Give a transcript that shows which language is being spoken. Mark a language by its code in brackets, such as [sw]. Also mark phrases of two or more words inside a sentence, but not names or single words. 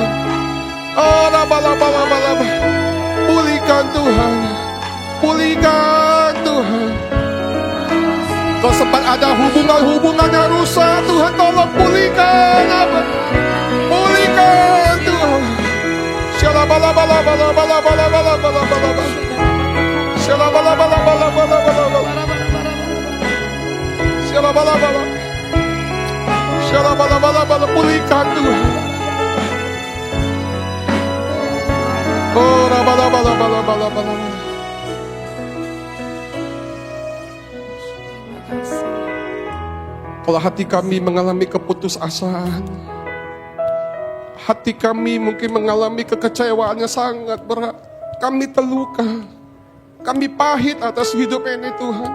[id] Oh bala. Pulihkan Tuhan. Pulihkan Tuhan. Kalau sempat ada hubungan-hubungan yang rusak, Tuhan tolong pulihkan, Abah. Pulihkan, Tuhan. Shalabalabalabalabalabalabalabalabalabala. Shalabalabalabalabalabalabalabala. Shalabalabala. Shalabalabalabala. Pulihkan, Tuhan. Oh, rabalabalabalabalabalabala. Kalau hati kami mengalami keputusasaan, hati kami mungkin mengalami kekecewaan yang sangat berat, kami terluka, kami pahit atas hidup ini Tuhan.